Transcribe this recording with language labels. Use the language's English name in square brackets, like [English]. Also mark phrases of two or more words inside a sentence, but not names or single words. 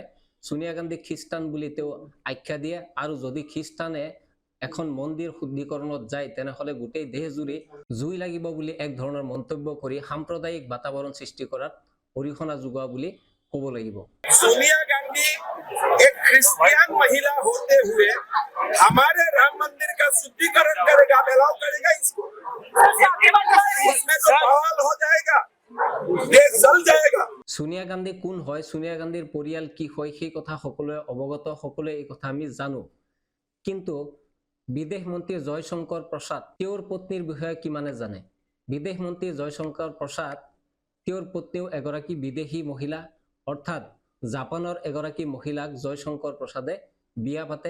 [Assamese] সোনিয়া গান্ধী খ্ৰীষ্টান বুলি তেওঁ আখ্যা দিয়ে আৰু যদি খ্ৰীষ্টানে এখন মন্দিৰ শুদ্ধিকৰণত যায় তেনেহলে গোটেই দেশজুৰি জুই লাগিব বুলি এক ধৰণৰ মন্তব্য কৰি সাম্প্ৰদায়িক বাতাবৰণ সৃষ্টি কৰাত অৰিহণা যোগোৱা বুলি ক'ব লাগিব। [Hindi] सोनिया गांधी एक क्रिश्चियन महिला होते हुए हमारे राम मंदिर का शुद्धिकरण करेगा, अलाउ करेगा इसको? इसमें तो बवाल हो जाएगा, देश जल जाएगा। [Assamese] সোনিয়া গান্ধী কোন হয়, সোনিয়া গান্ধীৰ পৰিয়াল কি হয় সেই কথা সকলোৱে অৱগত, সকলোৱে এই কথা আমি জানো। কিন্তু বিদেশ মন্ত্ৰী জয়শংকৰ প্ৰসাদ তেওঁৰ পত্নীৰ বিষয়ে কিমানে জানে? বিদেশ মন্ত্ৰী জয়শংকৰ প্ৰসাদ তেওঁৰ পত্নীও এগৰাকী বিদেশী মহিলা, অৰ্থাৎ জাপানৰ এগৰাকী মহিলাক জয়শংকৰ প্ৰসাদে বিয়া পাতে।